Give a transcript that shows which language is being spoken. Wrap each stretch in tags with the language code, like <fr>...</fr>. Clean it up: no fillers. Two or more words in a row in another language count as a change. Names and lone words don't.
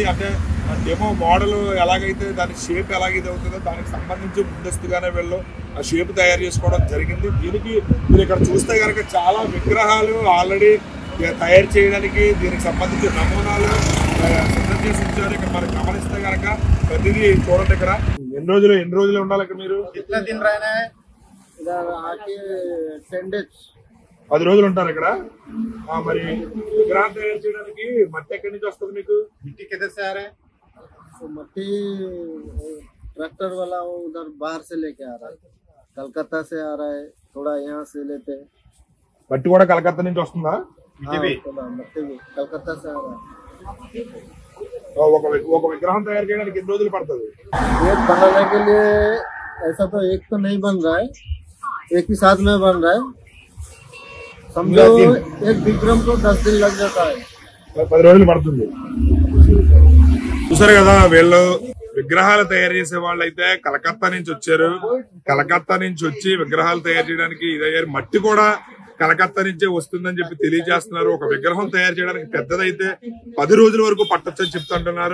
<te>అంటే</te> <en>demo model</en> <te>ఎలాగైతే దాని షేప్ ఎలాగైతే అవుతుందో దానికి సంబంధించి ముందస్తుగానే వీళ్ళు ఆ షేప్ తయారు చేసుకోవడం జరిగింది. దీనికి మీరు ఇక్కడ చూస్తే కనుక చాలా విగ్రహాలు ఆల్రెడీ తయారు చేయడానికి దీనికి సంబంధించిన నమూనాలు సిద్ధం చేసి ఉంచారు. ఇక్కడ మనం గమనిస్తే కనుక ప్రతిదీ చూడండి. ఇక్కడ ఎన్ని రోజులు ఉండాలి ఇక్కడ మీరు?</te> <hi>कितना दिन रहना है इधर आके 10 days</hi> <te>10 రోజులు ఉంటారు ఇక్కడ. మరి విగ్రహం తయారు చేయడానికి మట్టి ఎక్కడి నుంచి వస్తుంది మీకు?</te> <hi>मिट्टी किधर से आ रहा है? तो मट्टी ट्रैक्टर वाला वो उधर बाहर से लेके आ रहा है, कलकत्ता से आ रहा है, थोड़ा यहाँ से लेते हैं।</hi> <te>మట్టి కూడా కలకత్తా నుంచి వస్తుందా?</te> <hi>हाँ, थोड़ा मट्टी भी कलकत्ता से आ रहा है।</hi> <te>ఒక విగ్రహం తయారు చేయడానికి ఎన్ని రోజులు పడుతుంది?</te> <hi>एक बनाने के लिए ऐसा तो एक तो नहीं बन रहा है, एक ही साथ में बन रहा है। समझो एक विक्रम को 10 दिन लग जाता है।</hi> <te>10 రోజులు పడుతుంది. చూసారు కదా, వీళ్ళు విగ్రహాలు తయారు చేసే వాళ్ళు అయితే కలకత్తా నుంచి వచ్చారు. కలకత్తా నుంచి వచ్చి విగ్రహాలు తయారు చేయడానికి ఇదయ్యారు. మట్టి కూడా కలకత్తా నుంచే వస్తుందని చెప్పి తెలియజేస్తున్నారు. ఒక విగ్రహం తయారు చేయడానికి పెద్దదైతే 10 రోజుల వరకు పట్టొచ్చని చెప్తుంటున్నారు.</te>